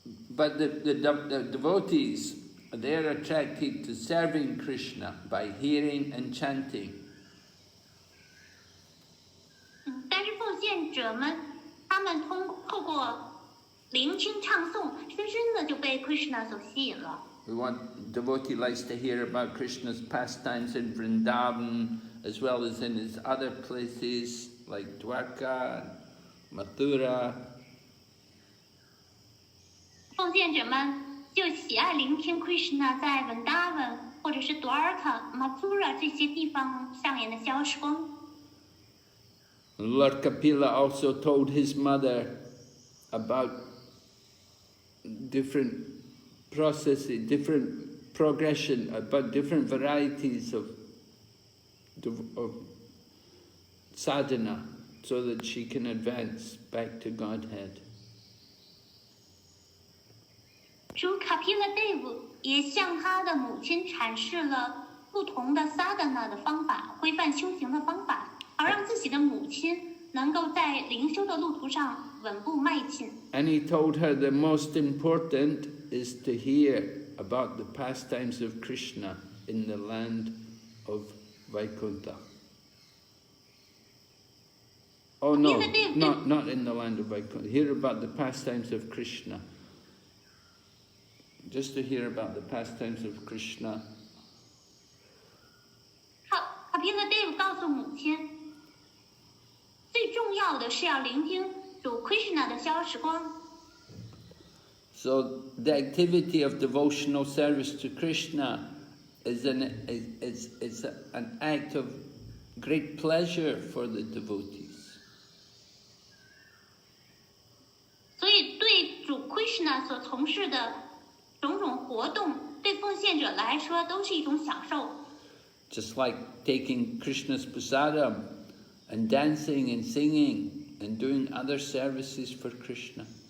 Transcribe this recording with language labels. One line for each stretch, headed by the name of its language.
English: But the devotees, they're attracted to serving Krishna by hearing and chanting.
Chinese: 但是奉献者们，他们透过聆听唱诵，深深的就被 Krishna 所吸引了。
English: Devotee likes to hear about Krishna's pastimes in Vrindavan, as well as in his other places like Dwarka, Mathura.
Chinese: 奉献者们就喜爱聆听 Krishna 在 Vrindavan 或者是 Dwarka、Mathura 这些地方上演的消时光。
English: Lord Kapila also told his mother about different processes, different progression, about different varieties of sadhana, so that she can advance back to Godhead.
Chinese: 主 Kapila Dev 也向他的母亲阐释了不同的 sadhana 的方法，规范修行的方法。好让自己的母亲能够在灵修的路途上稳步迈进。
English: And he told her the most important is to hear about the pastimes of Krishna in the land of Vaikuntha. Oh no, not in the land of Vaikuntha. Hear about the pastimes of Krishna. Just to hear about the pastimes of Krishna.
Chinese: Kapila Dev 告诉母亲，最重要的是要聆听主 Krishna 的消时光。
English: So the activity of devotional service to Krishna is an act of great pleasure for the devotees.
Chinese: 所以对主 Krishna 所从事的种种活动，对奉献者来说都是一种享受。
English: Just like taking Krishna's prasadam and dancing and singing and doing other services for Krishna.